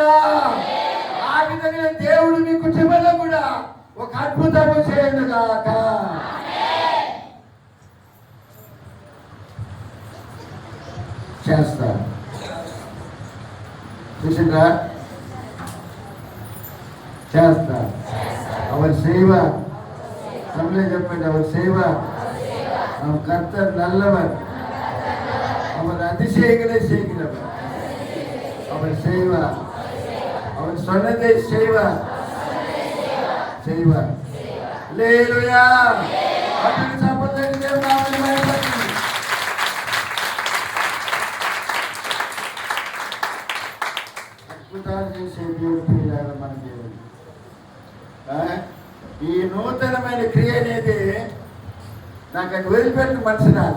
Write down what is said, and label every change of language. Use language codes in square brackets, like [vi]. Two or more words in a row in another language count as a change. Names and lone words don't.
[te] ఆ విధంగా దేవుడు మీ కుటుంబంలో కూడా ఒక అద్భుతము చేయునుగాక. చేస్తారు చూసిందా? చేస్తారు. [ta] அவர் செய்வார். தமிழில் చెప్పండి, அவர் செய்வார். அவர் கர்த்தர் நல்லவர், அவர் அதிசயங்களை செய்கிறவர். அவர் செய்வார், அவர் சொன்னதை செய்வார். [te] హల్లెలూయా. అప్పుడు సంపదకి దేవుని నామమున మహిమ. అద్భుతాలు చేసే దేవుడు ప్రియులారా మన దేవుడు. ఈ నూతనమైన క్రియ అనేది నాకు అది వదిలిపెట్టిన మనసు రాల.